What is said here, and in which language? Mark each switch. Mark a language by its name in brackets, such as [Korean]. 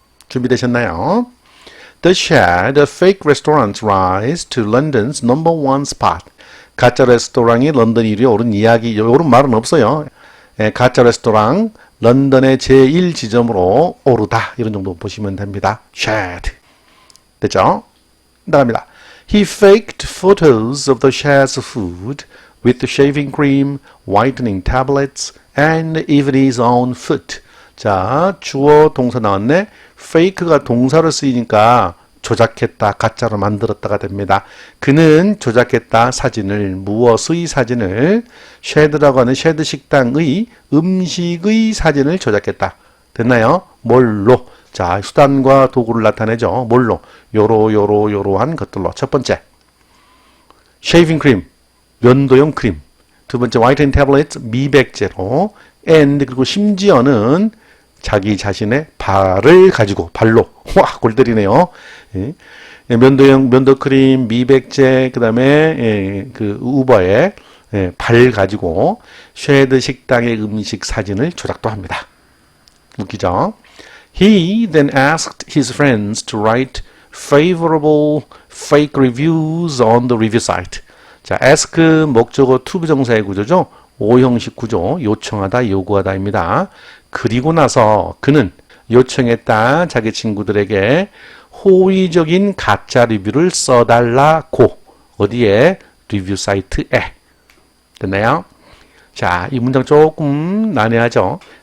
[Korean] 준비되셨나요? [English] The Shed, a fake restaurant's rise to London's number one spot. [Korean] 가짜 레스토랑이 런던 1위에 오른 이야기, 오른 말은 없어요. 가짜 레스토랑 런던의 제1지점으로 오르다 이런 정도 보시면 됩니다. Shed. 됐죠? 나갑니다. [English] He faked photos of the Shed's food with shaving cream, whitening tablets, and even his own foot. [Korean] 자, 주어 동사 나왔네. fake가 동사로 쓰이니까 조작했다, 가짜로 만들었다가 됩니다. 그는 조작했다 사진을, 무엇의 사진을, 쉐드라고 하는 쉐드 식당의 음식의 사진을 조작했다. 됐나요? 뭘로? 자, 수단과 도구를 나타내죠. 뭘로? 요러한 것들로. 첫 번째, 쉐이빙 크림, 면도용 크림. 두 번째, [English] whitening tablets, [Korean] 미백제로. and, 그리고 심지어는 자기 자신의 발을 가지고, 발로, 골 때리네요. 예. 면도크림, 미백제, 그 다음에, 그, 우버의 발 가지고, 쉐드 식당의 음식 사진을 조작도 합니다. 웃기죠? [English] He then asked his friends to write favorable fake reviews on the review site. [Korean] 자, ask 목적어 to 부정사의 구조죠. 오형식 구조, 요청하다, 요구하다입니다. 그리고 나서 그는 요청했다 자기 친구들에게 호의적인 가짜 리뷰를 써달라고. 어디에? 리뷰 사이트에. 됐나요? 자, 이 문장 조금 난해하죠?